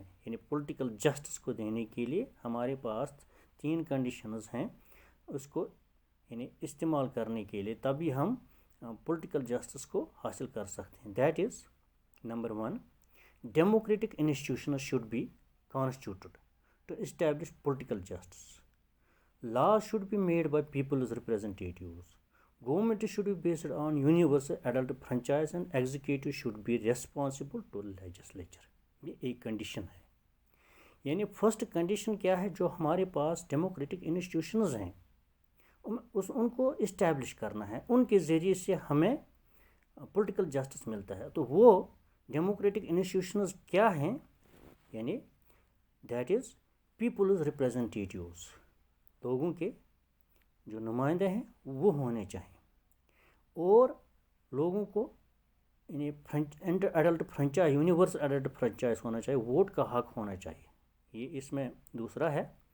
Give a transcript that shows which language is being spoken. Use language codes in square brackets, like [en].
[hi] यानी political justice को देने के लिए हमारे पास 3 कंडीशंस हैं, उसको यानी इस्तेमाल करने के लिए तभी हम पॉलिटिकल जस्टिस को हासिल कर सकते हैं। [en] That is number 1, democratic institutions should be constituted to establish political justice. Laws should be made by people's representatives. Government should be based on universal adult franchise and executive should be responsible to legislature। [hi] ये एक condition है। यानी first condition क्या है, जो हमारे पास democratic institutions हैं उनको इस्टेब्लिश करना है, उनके ज़रिए से हमें पॉलिटिकल जस्टिस मिलता है। तो वो डेमोक्रेटिक इंस्टीट्यूशंस क्या हैं, यानी [en] that is people's representatives, [hi] लोगों के जो नुमाइंदे हैं वो होने चाहिए, और लोगों को यानी adult franchise, universal adult franchise होना चाहिए, वोट का हक होना चाहिए, ये इसमें दूसरा है।